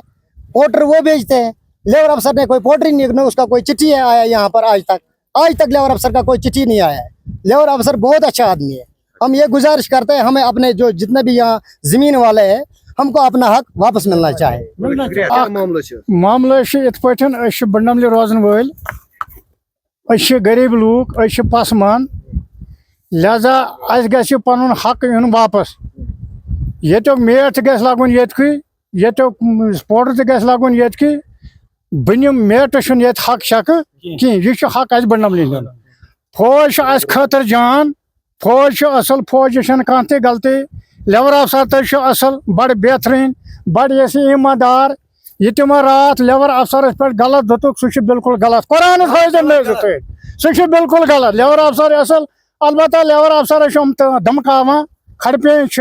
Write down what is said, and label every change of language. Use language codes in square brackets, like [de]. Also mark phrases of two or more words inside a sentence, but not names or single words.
[hi] पोर्टर वो भेजते हैं, [en] labour officer [hi] ने कोई पोर्टर ही नहीं, उसका कोई चिट्ठी आया यहाँ पर आज तक [en] labour officer [hi] का कोई चिट्ठी नहीं आया है। [en] labour officer [hi] बहुत अच्छा आदमी है। हम ये गुजारिश करते हैं हमें अपने जो जितने भी यहाँ जमीन वाले हैं हमको अपना हक वापस मिलना चाहिए। [ks] मामला बंडमल रोजन वल गरीब लूक पसमान, लिहाजा अस गि पन हक इन वापस। ये मेट गस लगन ये पोर्टर गस लगन ये बनिम मेट ये हक शक कहें यह हक अस बड़नमली दिन फौज अस खतर जान फौज असल फौज कह ते गलती [en] labour officer [ks] तो असल बड़ बेहतरीन बड़ ईमानदार यह तम रात [en] labour officer [ks] पे गलत दुतुक सह बिल्कुल गलत कुरान सह बिल्कुल गलत [en] labour officer [ks] असल अलबत्ता [en] labour officer [ks] धमकावान खड़पे